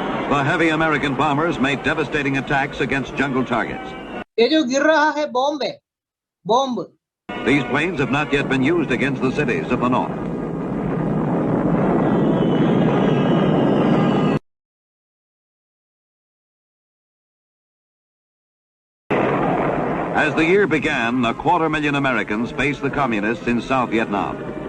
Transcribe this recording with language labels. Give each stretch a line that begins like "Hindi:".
English: The heavy American bombers made devastating attacks against jungle targets.
Hindi: ये जो गिर रहा है बॉम्ब है, bomb.
English: These planes have not yet been used against the cities of the north. As the year began, 250,000 Americans faced the communists in South Vietnam.